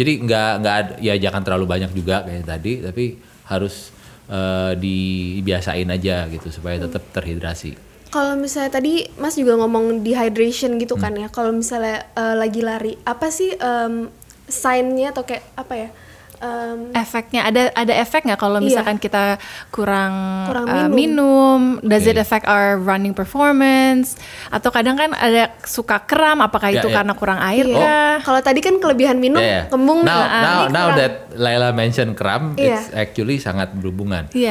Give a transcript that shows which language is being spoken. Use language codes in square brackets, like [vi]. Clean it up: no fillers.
[id] Jadi nggak ya jangan terlalu banyak juga kayak tadi, tapi harus dibiasain aja gitu supaya tetap terhidrasi. Kalau misalnya tadi Mas juga ngomong dehydration gitu kan ya. Kalau misalnya lagi lari, apa sih sign-nya atau kayak apa ya? Efeknya ada efek nggak kalau misalkan kita kurang minum? [en] Does it affect our running performance? [id] Atau kadang kan ada suka kram, apakah itu karena kurang air kah? Kalau tadi kan kelebihan minum kembung. [en] Now that Laila mention kram, it's actually [id] sangat berhubungan.